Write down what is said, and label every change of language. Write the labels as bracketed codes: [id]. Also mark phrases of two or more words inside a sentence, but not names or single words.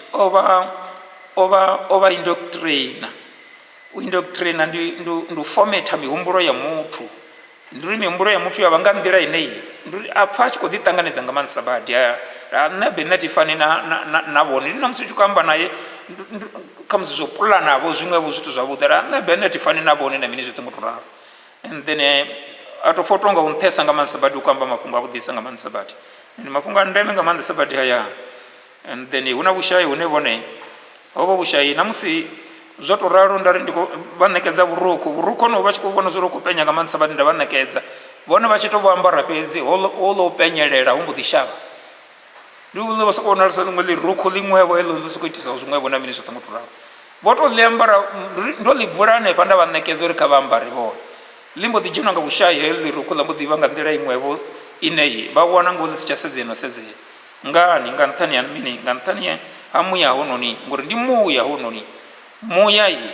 [ve] o vha indoctrina u indoctrina ndi u fometa mihumbulo ya muthu ndi uri mihumbulo ya muthu ya vha nga nḓila ineyi ndi uri a pfha a tshi khou ḓiṱanganedza nga maanḓesa badi nṋe be nṋe thi fani na vhone ndi na musi u tshi khou amba naye kha musi zwo pulanavho zwiṅwevho zwithu zwavhuḓi nṋe be nṋe thi fani na vhone na mini zwoṱhe ngo to ralo [en] and then [ve] a tou pfha tonga u nṱhesa nga maanḓesa badi u khou amba mafhungo a vhuḓisa nga maanḓesa badi and mafhungo a ndeme nga maanḓesa badi haya [en] and then [ve] hu na vhushai hune vhone hovho vhushai na musi zwo to ralo nda ri ndi vha ṋekedza vhurukhu hono vha tshi khou vhona zwo ri khou penya nga maanḓesa badi nda vha ṋekedza vhone vha tshi tou vho ambara fhedzi ho ḽo penyelela hu mbo ḓi shavha ndi vha sokou vhonala sa ḽiṅwe ḽirukhu ḽiṅwevho heḽo ḽi sokou itisa zwiṅwevho na mini zwoṱhe ngo to ralo vho to ḽi ambara ndo ḽi bvula hanefha nda vha ṋekedza uri kha vha ambare vhone ḽi mbo ḓi dzhenwa nga vhushai heḽo ḽirukhu ḽa mbo ḓi vha nga nḓila iṅwevho ineyi vha wana ngo ḽi si tsha sedzena ngani nga nṱhani ha mini nga nṱhani ha muya hononi ngori ndi muya hononi muya